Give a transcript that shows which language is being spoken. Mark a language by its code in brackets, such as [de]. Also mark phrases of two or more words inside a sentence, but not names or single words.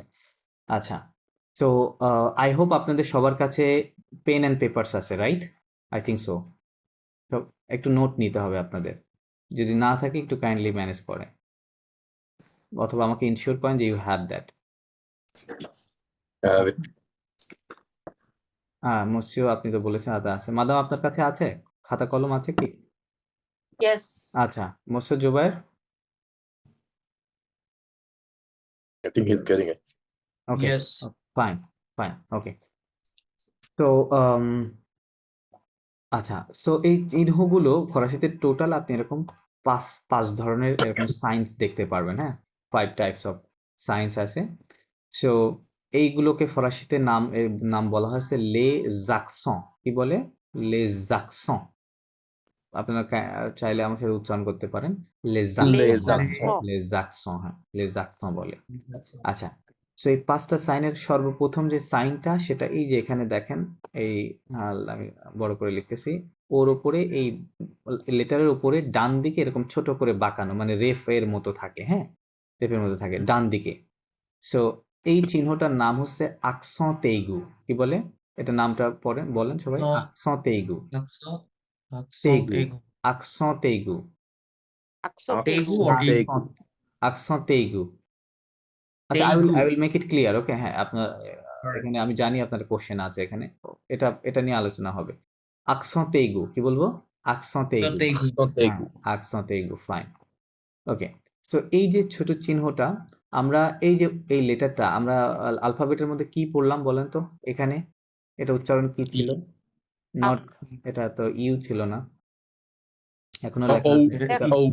[bn] আচ্ছা, [en] so I hope [bn] আপনাদের সবার কাছে [en] pen and papers [bn] আছে, রাইট, [en] I think so, [bn] তো একটু নোট নিতে হবে আপনাদের, যদি না থাকে একটু [en] kindly manage [bn] করে, অথবা আমাকে ইনশিওর করেন যে [en] you have that. [bn] হ্যাঁ, মসিও আপনি তো বলেছেন আদা আছে, মাদাম আপনার কাছে আছে, খাতা কলম আছে কি? ইয়েস আচ্ছা, মসিও জুবায়ের, [en] I think he's getting it. [bn] ওকে, yes, [en] fine, fine, okay, [bn] তো আচ্ছা, সো এই চিহ্নগুলো ফরাসিতে টোটাল আপনি এরকম পাঁচ পাঁচ ধরনের এরকম সাইন্স দেখতে পারবেন, হ্যাঁ, [en] 5 types of science [bn] আছে। সো এইগুলোকে ফরাসিতে নাম বলা হয়েছে [fr] les accents। [bn] কি বলে? [fr] les accents। [bn] আপনারা চাইলে আমার সাথে উচ্চারণ করতে পারেন les Les accents বলে, accents। [fr] les accents, [bn] হ্যাঁ [fr] les accents [bn] বলে। [en] That's all. [bn] আচ্ছা, সো এই 5টা সাইনের সর্বপ্রথম যে সাইনটা সেটা এই যে এখানে দেখেন, এই আমি বড় করে লিখতেছি, ওর উপরে এই লেটারের উপরে ডান দিকে এরকম ছোট করে বাঁকানো, মানে রেফ এর মতো থাকে, হ্যাঁ রেফের মতো থাকে ডান দিকে। সো এই চিহ্নটার নাম হচ্ছে [fr] accent aigu। [bn] কি বলে এটা? নামটা পড়েন, বলেন সবাই। [fr] accent aigu। [bn] Accent, Tegu। aigu. [fr] accent aigu। [bn] Accent Tegu aigu। or Tegu। [fr] accent accent aigu। [bn] আচ্ছা, আই Tegu. [en] will make it clear. okay, [bn] হ্যাঁ আপনার [en] Alright. [bn] এখানে আমি জানি আপনার কোশ্চেন আছে এখানে, এটা নিয়ে আলোচনা হবে। [fr] accent aigu [bn] কি বলবো? [fr] accent aigu। [bn] Tegu. Accent হ্যাঁ aigu। [fr] accent aigu, [bn] ফাইন। ওকে, সো এই যে ছোট চিহ্নটা, আমরা এই যে এই লেটারটা আমরা আলফাবেটের মধ্যে কি পড়লাম বলেন তো? এখানে এটা উচ্চারণ কি ছিল? নট, এটা তো ইউ ছিল না, এখনো লেখা O, আছে, [en] It is [bn] এটা E.